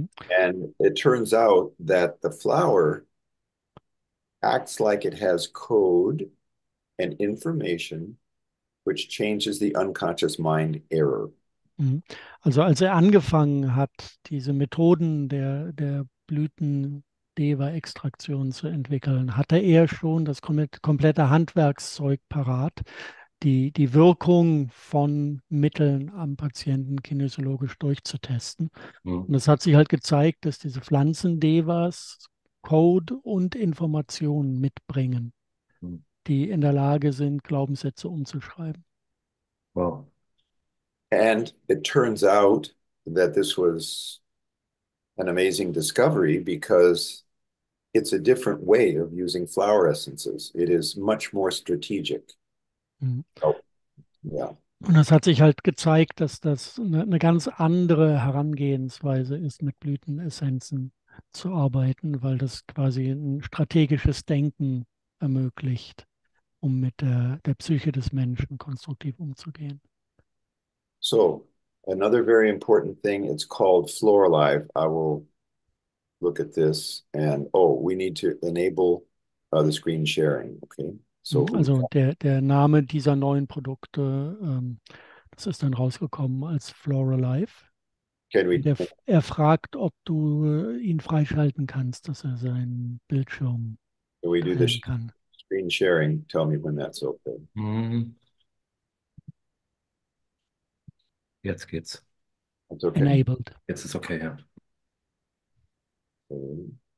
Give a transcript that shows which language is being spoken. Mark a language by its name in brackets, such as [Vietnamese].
[English] And it turns out that the flower acts like it has code and information which changes the unconscious mind error. [German] Also als er angefangen hat, diese Methoden der Blüten-Deva-Extraktion zu entwickeln, hatte er schon das komplette Handwerkszeug parat, die Wirkung von Mitteln am Patienten kinesiologisch durchzutesten. Und es hat sich halt gezeigt, dass diese Pflanzen-Devas Code und Informationen mitbringen, die in der Lage sind, Glaubenssätze umzuschreiben. [English] Wow. And it turns out that this was an amazing discovery because it's a different way of using flower essences. It is much more strategic. Oh, yeah. [German] Und es hat sich halt gezeigt, dass das eine ganz andere Herangehensweise ist, mit Blütenessenzen zu arbeiten, weil das quasi ein strategisches Denken ermöglicht, um mit der Psyche des Menschen konstruktiv umzugehen. [English] So another very important thing, it's called Floralive. I will look at this and, we need to enable the screen sharing, okay? So [German] also der Name dieser neuen Produkte, das ist dann rausgekommen als Floralive. Er fragt, ob du ihn freischalten kannst, dass er seinen Bildschirm teilen kann. [English] Screen sharing, tell me when that's okay. [German] Jetzt geht's. [English] That's okay. Enabled. [German] Jetzt ist okay, ja. [English] Okay.